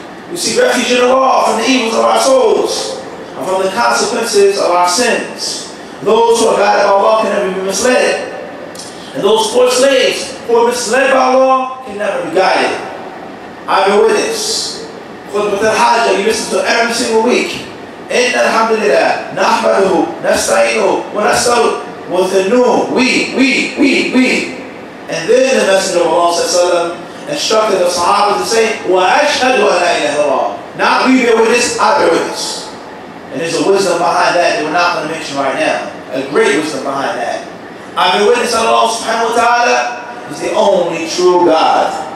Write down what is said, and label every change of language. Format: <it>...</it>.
<en>We seek refuge in Allah from the evils of our souls and from the consequences of our sins. Those who are guided by Allah can never be misled. And those poor slaves who are misled by Allah can never be guided. I bear witness.</en> <ar>خطبة الحاجة</ar> <en>you listen to every single week.</en> <ar>إن الحمد لله نحمده نستعينه ونستغفره</ar> <en>with the noon. We. And then the Messenger of Allah instructed the Sahaba to say,</en> <ar>وَأَشْهَدُ أَنْ لَا إِلَهَ إِلَّا اللَّهُ.</ar> <en>Not we bear witness, I bear witness. And there's a wisdom behind that we're not going to mention right now. A great wisdom behind that. I bear witness that Allah subhanahu wa ta'ala is the only true God.</en>